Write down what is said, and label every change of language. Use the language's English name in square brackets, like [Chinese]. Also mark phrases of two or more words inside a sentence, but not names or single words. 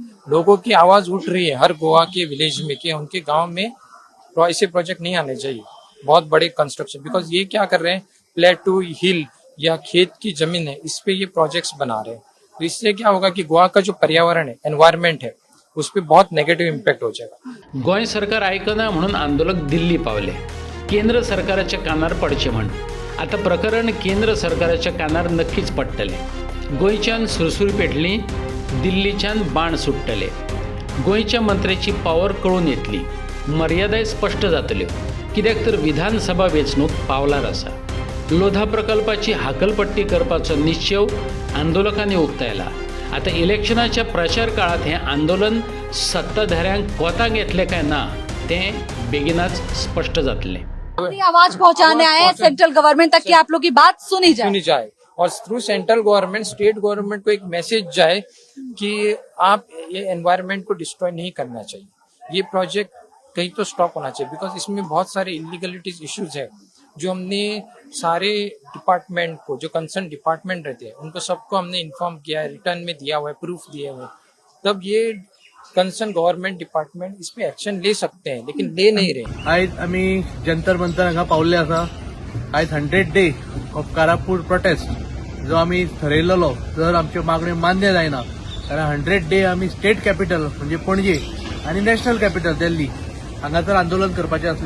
[Hindi] लोगों की आवाज उठ रही है हर गोवा के विलेज में कि उनके गांव में ऐसे प्रोजेक्ट नहीं आने चाहिए, बहुत बड़े कंस्ट्रक्शन। बिकॉज ये क्या कर रहे हैं, [English] plateau hill [Hindi] या खेत की जमीन है, इस पे ये प्रोजेक्ट्स बना रहे हैं। तो इससे क्या होगा कि गोवा का जो पर्यावरण है, एनवायरमेंट है, उस पर बहुत [English] negative impact [Hindi] हो जाएगा। [Konkani] गोंय सरकार आयकना म्हणून आंदोलक दिल्ली पावले। केंद्र सरकाराच्या कानार पडचे म्हण। आता प्रकरण केंद्र सरकाराच्या कानार नक्कीच पडटले। गोंयच्यान सुरसुरी पेटली, दिल्लीच्यान बाण सुट्टले। गोंयच्या मंत्र्याची पावर कळून येतली, मर्यादाय स्पष्ट जातल्यो, कित्याक तर विधानसभा वेंचणूक पावलार आसा। लोधा प्रकल्पाची हाकलपट्टी करपाचो निश्चय आंदोलकांनी उक्तायला। आता इलेक्शनाच्या प्रचार काळात हे आंदोलन सत्ताधाऱ्यांक कोताक येतले काय ना ते बेगीनाच स्पष्ट जातले। [Hindi] अपनी आवाज पहुंचाने आए हैं [English] central government [Hindi] तक कि आप लोग की बात सुनी जाए और [English] through central government state government [Hindi] को एक मैसेज जाए कि आप ये एनवायरनमेंट को डिस्ट्रॉय नहीं करना चाहिए। ये प्रोजेक्ट कहीं तो स्टॉप होना चाहिए। बिकॉज इसमें बहुत सारे [English] illegalities issues [Hindi] है जो हमने सारे डिपार्टमेंट को, जो [English] concern department [Hindi] रहते हैं उनको सबको हमने इन्फॉर्म किया है, रिटर्न में दिया हुआ है, प्रूफ दिए हुए। तब ये [English] concern government department [Hindi] इस पे एक्शन ले सकते हैं, लेकिन ले नहीं रहे। [Konkani] आज आम्ही जंतर मंतर हांगा पावल्ले आसा। आज [English] 100 day of Karapur protest [Konkani] जो आम्ही ठरयल्लो, जर आमच्यो मागण्यो मान्य जायना जाल्यार 100 डे आम्ही [English] state capital [Konkani] म्हणजे पणजे आणि [English] national capital [Konkani] दिल्ली हांगासर आंदोलन करपाचें आसलें।